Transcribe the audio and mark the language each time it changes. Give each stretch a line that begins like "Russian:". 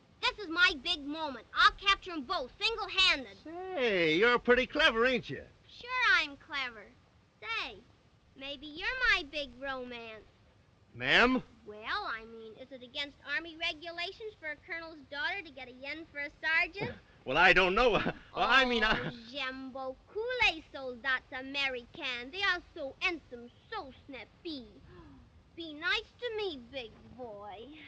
English: This is my big moment. I'll capture 'em both, single-handed. Hey, you're pretty clever, ain't you? Sure I'm clever. Say, maybe you're my big romance. Ma'am? Well, I mean, is it against Army regulations for a colonel's daughter to get a yen for a sergeant? Well, I don't know.
French: J'aime beaucoup les soldats américains.
English: They are so handsome, so snappy. Be nice to me, big boy.